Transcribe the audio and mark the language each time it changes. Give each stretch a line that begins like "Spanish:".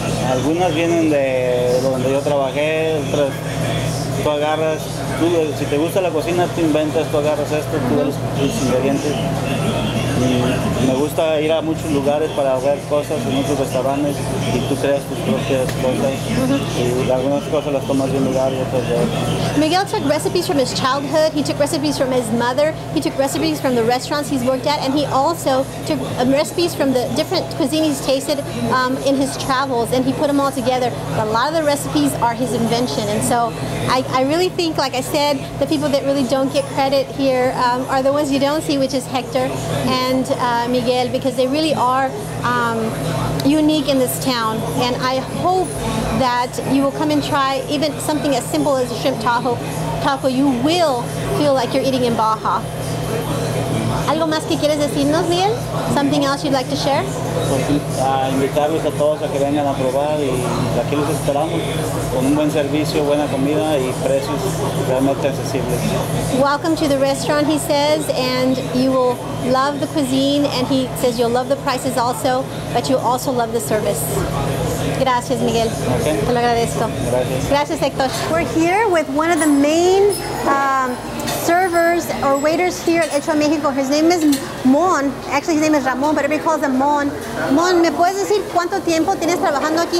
Spanish: Algunas vienen de donde yo trabajé, otras tú agarras, si te gusta la cocina, tú inventas, tú agarras esto, tú ves los ingredientes. Y me gusta ir a muchos lugares para ver cosas en muchos restaurantes y tú creas tus propias cosas y algunas cosas las tomas de un lugar y otras de otro.
English: Miguel took recipes from his childhood, he took recipes from his mother, he took recipes from the restaurants he's worked at, and he also took recipes from the different cuisine he's tasted in his travels, and he put them all together. But a lot of the recipes are his invention, and so I really think, like I said, the people that really don't get credit here are the ones you don't see, which is Hector and Miguel, because they really are unique in this town, and I hope that you will come and try even something as simple as a shrimp taco. You will feel like you're eating in Baja.
Spanish: ¿Algo más que quieres decirnos, Miguel?
English: Something else you'd like to share?
Spanish: Pues invitarlos a todos a que vengan a probar y aquí los esperamos con un buen servicio, buena comida y precios realmente accesibles.
English: Welcome to the restaurant, he says, and you will love the cuisine, and he says you'll love the prices also, but you'll also love the service.
Spanish: Gracias, Miguel. Okay. Te lo agradezco. Gracias. Gracias,
English: Hector. We're here with one of the main servers or waiters here at Hecho Mexico. His name is Mon. Actually, his name is Ramon, but everybody calls him Mon.
Spanish: Mon, ¿me puedes decir cuánto tiempo tienes trabajando aquí?